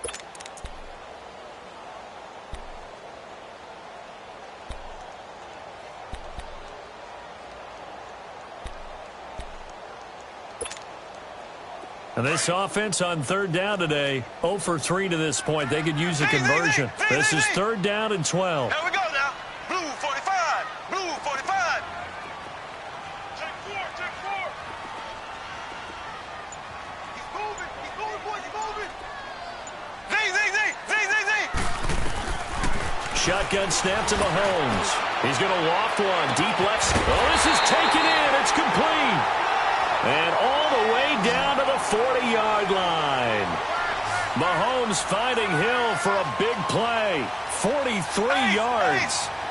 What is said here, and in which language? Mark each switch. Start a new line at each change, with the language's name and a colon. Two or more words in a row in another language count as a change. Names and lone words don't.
English: And this offense on 3rd down today, 0 for 3 to this point. They could use a conversion. This is 3rd down and 12. Here we go now. Blue 45. Blue 45. Check 4. Check 4. He's moving. He's moving, boys. He's moving. Zing, zing, zing. Zing, zing, zing. Shotgun snap to Mahomes. He's going to loft one. Deep left. Oh, this is taken in. It's complete. And all the way down to the 40-yard line. Mahomes finding Hill for a big play. 43 yards.